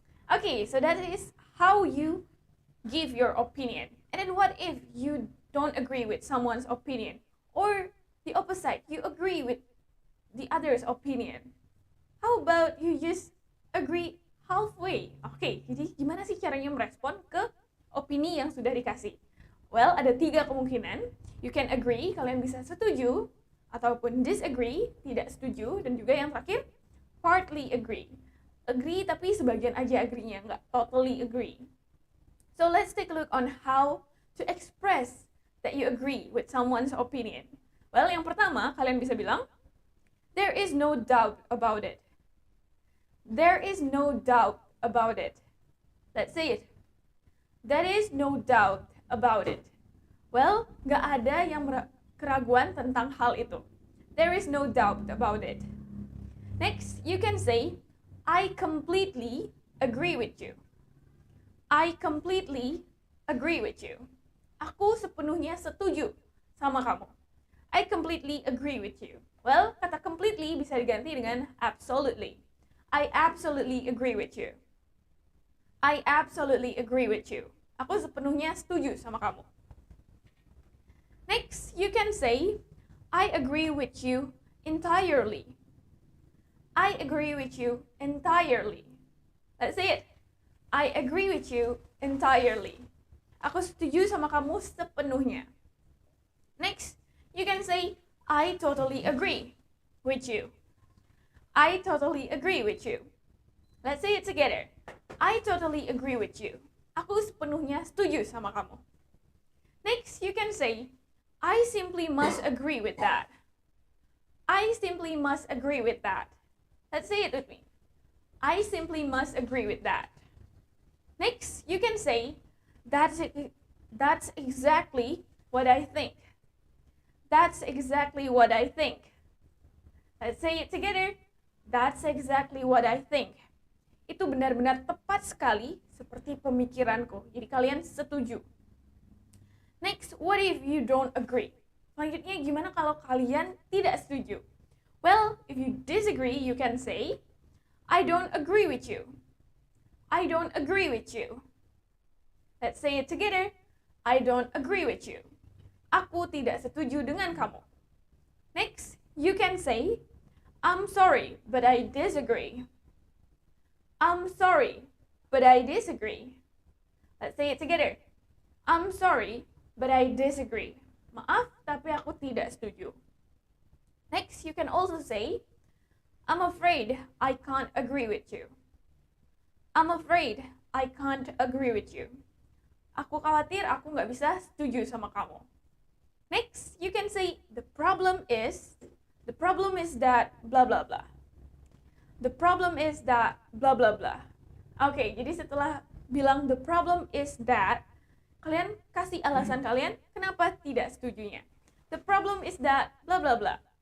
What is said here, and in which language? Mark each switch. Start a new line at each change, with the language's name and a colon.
English: Okay, so that is how you give your opinion. And then what if you don't agree with someone's opinion? Or the opposite, you agree with the other's opinion. How about you just agree halfway?
Indonesian: Oke, jadi gimana sih caranya merespon ke opini yang sudah dikasih? Well, ada 3 kemungkinan.
English: You can agree,
Indonesian: kalian bisa setuju, ataupun disagree, tidak setuju, dan juga yang terakhir, partly agree. Agree tapi sebagian aja agree-nya, nggak totally agree.
English: So let's take a look on how to express that you agree with someone's opinion. Well,
Indonesian: yang pertama, kalian bisa bilang,
English: there is no doubt about it. There is no doubt about it. Let's say it. There is no doubt about it.
Indonesian: Well, nggak ada yang keraguan tentang hal itu.
English: There is no doubt about it. Next, you can say, I completely agree with you. I completely agree with you.
Indonesian: Aku sepenuhnya setuju sama kamu.
English: I completely agree with you. Well, kata completely
Indonesian: bisa diganti dengan
English: absolutely. I absolutely agree with you. I absolutely agree with you.
Indonesian: Aku sepenuhnya setuju sama kamu.
English: Next, you can say, I agree with you entirely. I agree with you entirely. Let's say it. I agree with you entirely.
Indonesian: Aku setuju sama kamu sepenuhnya.
English: Next, you can say, I totally agree with you. I totally agree with you. Let's say it together. I totally agree with you.
Indonesian: Aku sepenuhnya setuju sama kamu.
English: Next, you can say, I simply must agree with that. I simply must agree with that. Let's say it with me. I simply must agree with that. Next, you can say, that's exactly what I think. That's exactly what I think. Let's say it together. That's exactly what I think.
Indonesian: Itu benar-benar tepat sekali seperti pemikiranku. Jadi kalian setuju.
English: Next, what if you don't agree?
Indonesian: Selanjutnya, gimana kalau kalian tidak setuju?
English: Well, if you disagree, you can say, I don't agree with you. I don't agree with you. Let's say it together. I don't agree with you.
Indonesian: Aku tidak setuju dengan kamu.
English: Next, you can say, I'm sorry, but I disagree. I'm sorry, but I disagree. Let's say it together. I'm sorry, but I disagree.
Indonesian: Maaf, tapi aku tidak setuju.
English: Next, you can also say, I'm afraid I can't agree with you. I'm afraid I can't agree with you.
Indonesian: Aku khawatir aku nggak bisa setuju sama kamu.
English: Next, you can say, the problem is that blah blah blah. The problem is that blah blah blah.
Indonesian: Oke, jadi setelah bilang
English: the problem is that,
Indonesian: kalian kasih alasan kalian kenapa tidak setujunya.
English: The problem is that blah blah blah.